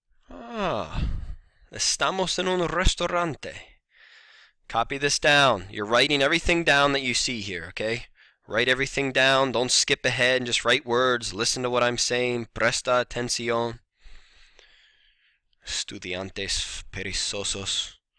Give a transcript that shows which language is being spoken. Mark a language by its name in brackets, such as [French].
[Spanish] Estamos en un restaurante. [English] Copy this down. You're writing everything down that you see here, okay? Write everything down. Don't skip ahead and just write words. Listen to what I'm saying. [Spanish] Presta atención. Estudiantes perezosos.